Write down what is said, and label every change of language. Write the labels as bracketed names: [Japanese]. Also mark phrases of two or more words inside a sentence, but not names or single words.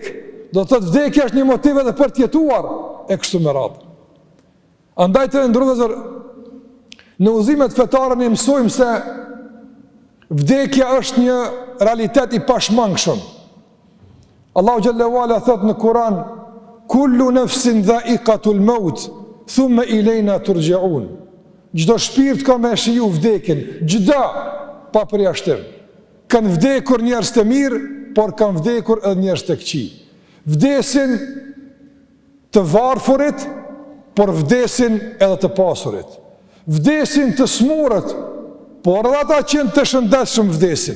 [Albanian] Do të thotë vdekja është një motiv edhe për të jetuar e kështu me radhë. Andaj të ndërruar, në udhëzimet fetare ne mësojmë se vdekja është një realitet i pashmangshëm. Allahu [Arabic] جل وعلا [Albanian] thot në Kur'an: [Arabic] "كل نفس ذائقة الموت، ثم إلينا ترجعون." [Albanian] Çdo shpirt ka me shiju vdekjen, çdo pa përjashtim. Kanë vdekur njerëz të mirë, por kanë vdekur edhe njerëz të këqij. Vdesin të varfurit, por vdesin edhe të pasurit. Vdesin të smurët, por edhe ata që janë të shëndetshëm vdesin.